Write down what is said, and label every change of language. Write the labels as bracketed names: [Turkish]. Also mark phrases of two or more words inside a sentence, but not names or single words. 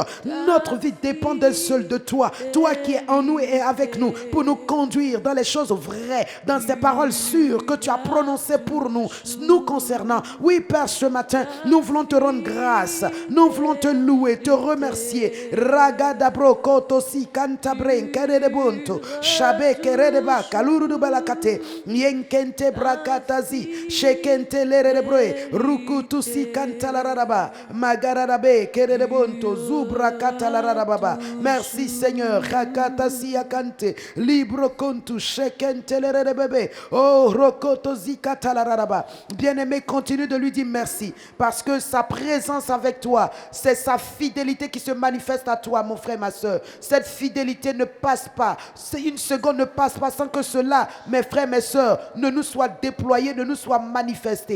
[French] Notre vie dépend d'un seul, de toi. Toi qui es en nous et avec nous, pour nous conduire dans les choses vraies, dans ces paroles sûres que tu as prononcées pour nous, nous concernant. Oui, Père, ce matin, nous voulons te rendre grâce. Nous voulons te louer, te remercier. Ragadabro kotosi kantabren keredebuntu shabe keredeba kaluru balakate yenkente brakatazi shekente leredebroe rukutusi kantalaraba magararabe keredebuntu zubra katalarababa. Merci Seigneur. Rakatasi akante libro kontu shekente leredebebe oh rokotosi katalaraba. Bien-aimé, continue de lui dire merci parce que sa présence avec toi, c'est sa fidélité qui se manifeste à toi, mon frère, ma soeur. Cette fidélité ne passe pas. Une seconde ne passe pas sans que cela, mes frères, mes soeurs, ne nous soit déployé, ne nous soit manifesté.